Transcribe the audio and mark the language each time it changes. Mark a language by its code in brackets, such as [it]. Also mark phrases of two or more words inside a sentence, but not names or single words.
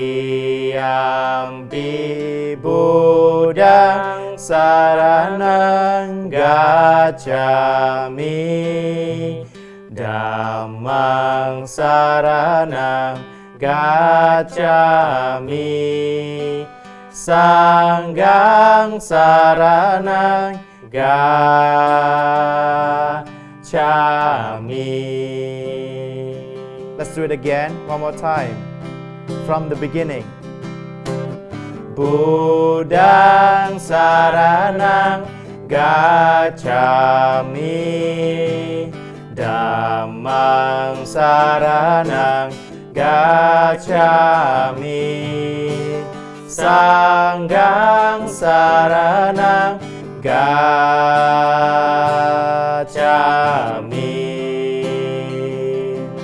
[pi] Dutiyampi Buddhang saranang gacchami, Dhammang saranang gacchami, Sanggang saranang gacchami. [en] Let's do it again, one more time, from the beginning. [pi] Buddhang saranang gacchami, Dhammang saranang gacchami, Sanggang saranang gacchami.